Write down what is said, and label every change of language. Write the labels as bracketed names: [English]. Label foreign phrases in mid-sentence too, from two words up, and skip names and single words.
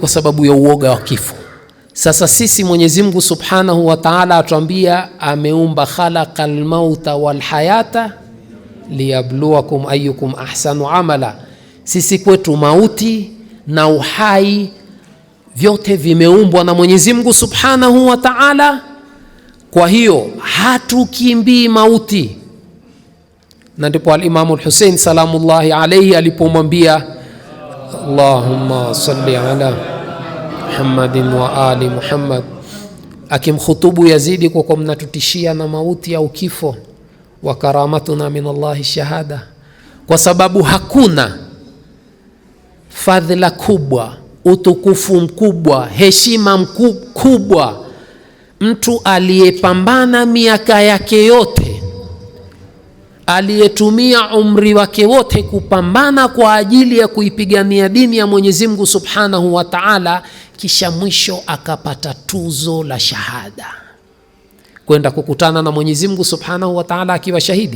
[Swahili] Kwa sababu ya uoga wa kifo. Sasa sisi Mwenyezi Mungu [Arabic] سبحانه وتعالى [Swahili] atuambia ameumba [Arabic] خلق الموت والحياة ليبلوكم أيكم أحسن عملا. [Swahili] Sisi kwetu mauti na uhai vyote vimeumbwa na Mwenyezi Mungu [Arabic] سبحانه وتعالى [Swahili] Kwa hiyo hatukimbii mauti, na ndipo al-Imam al-Hussein [Arabic] سلام الله عليه [Swahili] alipomwambia [Arabic] اللهم صل على محمد وآل محمد, [Swahili] akimkhutubu Yazidi kwa mnatutishia na mauti au kifo, [Arabic] وكرامتنا من الله شهادة, [Swahili] kwa sababu hakuna fadhila kubwa, utukufu mkubwa, heshima mkubwa mtu aliyepambana miaka yake yote, aliyetumia umri wake wote kupambana kwa ajili ya kuipigania dini ya Mwenyezi Mungu [Arabic] سبحانه وتعالى, [Swahili] kisha mwisho akapata tuzo la shahada, kwenda kukutana na Mwenyezi Mungu [Arabic] سبحانه وتعالى [Swahili] akiwa shahidi.